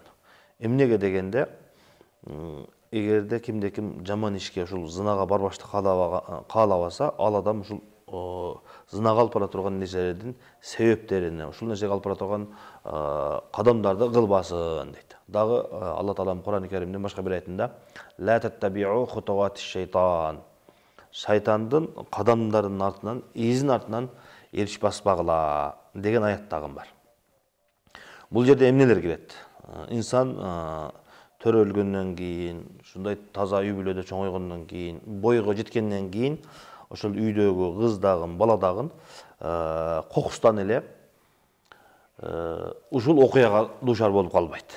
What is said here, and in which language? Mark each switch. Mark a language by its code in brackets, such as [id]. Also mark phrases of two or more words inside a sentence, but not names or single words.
[ky] Эмнеге дегенде, эгерде кимде-ким жаман ишке, ушул зынага барбашты каалабаса, ал адам ушул зынага алып бара турган нерселердин себептерине, ушул нерсеге алып бара турган кадамдарды кылбасын дейт. Дагы Алла Таала Кур'ан-ы Керимдин башка бир аятында [ar] لا تتبعوا خطوات الشيطان. [ky] Шайтандын кадамдарынын артынан, изин артынан эриш баспагыла деген аяттагы бар. Бул жерде эмнелер кирет? Инсан төрөлгөндөн кийин, ушундай таза үй бүлөдө чоңойгондон кийин, бойго жеткенден кийин, ошол үйдөгү кыз дагы, бала дагы кокустан эле ушул окуяга дуушар болуп калбайт.